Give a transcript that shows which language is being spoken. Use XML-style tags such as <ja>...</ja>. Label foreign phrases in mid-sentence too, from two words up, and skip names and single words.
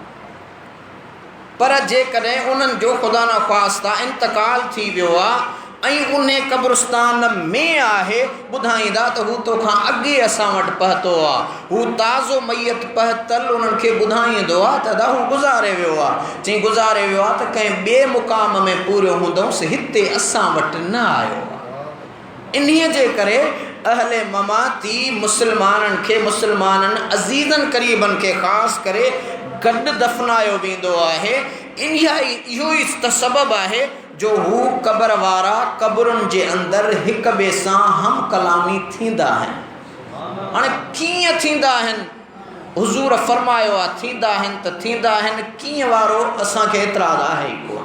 <sd>पर जेकॾहिं उन्हनि जो ख़ुदा न ख़्वास्ता इंतकाल थी वियो आहे ऐं उन क़ब्रिस्तान में आहे, ॿुधाईंदा त हू तोखां अॻे असां वटि पहुतो आहे, हू ताज़ो मैयत पहुतल उन्हनि खे ॿुधाईंदो आहे त अदा हू गुज़ारे वियो आहे। चई गुज़ारे वियो आहे त कंहिं ॿिए मुक़ाम में पूरो हूंदुसि, हिते असां वटि न आयो आहे। इन्हीअ जे करे अहले ममाती मुसलमानन के मुसलमानन अज़ीज़न करीबन के ख़ास करे गॾु दफ़नायो वेंदो आहे। इहो ई त सबबु आहे जो हू क़बर वारा क़बरुनि जे अंदरि हिक ॿिए सां हम कलामी थींदा आहिनि। हाणे कीअं थींदा आहिनि? हुज़ूर फरमायो आहे थींदा आहिनि त थींदा आहिनि, कीअं वारो असांखे एतिराज़ आहे ई कोन।</sd>